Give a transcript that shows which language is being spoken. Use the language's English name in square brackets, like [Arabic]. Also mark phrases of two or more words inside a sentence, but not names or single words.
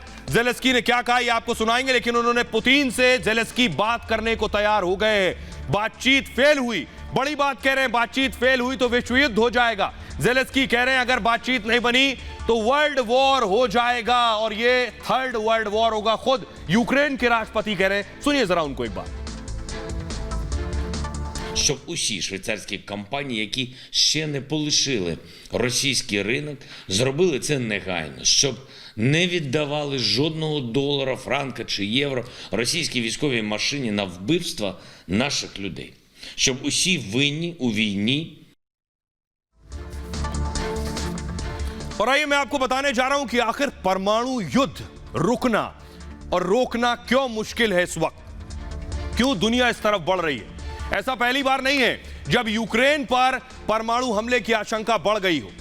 [Hindi] ज़ेलेंस्की ने क्या कहा, ये आपको सुनाएंगे, लेकिन उन्होंने पुतिन से ज़ेलेंस्की बात करने को तैयार हो गए हैं। बातचीत फेल हुई, बड़ी बात कह रहे हैं, बातचीत फेल हुई तो विश्व युद्ध हो जाएगा। ज़ेलेंस्की कह रहे हैं अगर बातचीत नहीं बनी तो [English] World War [Hindi] हो जाएगा, और ये 3rd [English] World War [Hindi] होगा। खुद यूक्रेन के राष्ट्रपति कह रहे हैं, सुनिए जरा उनको एक बार। [Ukrainian] Щоб усі швейцарські компанії, які ще не полишили російський ринок, зробили це негайно, щоб не віддавали жодного долара, франка чи євро російській військовій машині на вбивства наших людей. Щоб усі винні у війні. [Hindi] और आइए, मैं आपको बताने जा रहा हूं कि आखिर परमाणु युद्ध रुकना और रोकना क्यों मुश्किल है इस वक्त, क्यों दुनिया इस तरफ बढ़ रही है। ऐसा पहली बार नहीं है जब यूक्रेन पर परमाणु हमले की आशंका बढ़ गई हो।